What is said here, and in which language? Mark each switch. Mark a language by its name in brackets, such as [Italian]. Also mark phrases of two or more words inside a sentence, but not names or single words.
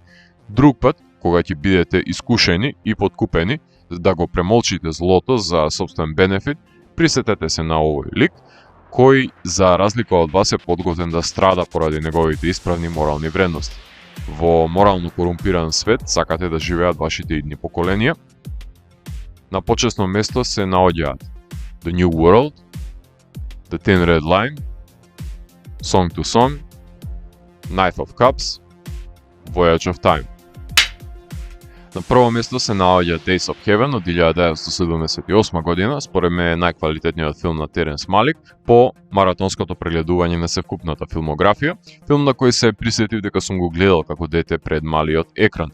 [Macedonian] Друг пат, кога ќе бидете искушени и подкупени да го премолчите злото за собствен бенефит, присетете се на овој лик, кој за разлика од вас е подготвен да страда поради неговите исправни морални вредности. Во морално корумпиран свет сакате да живеат вашите идни поколенија. На почесно место се наоѓаат The New World, The Thin Red Line, Song to Song, Knight of Cups, Voyage of Time. На прво место се наоѓа Days of Heaven од 1978 година, според мене најквалитетниот филм на Теренс Малик по маратонското прегледување на севкупната филмографија, филм на кој се присетив дека сум го гледал како дете пред малиот екран.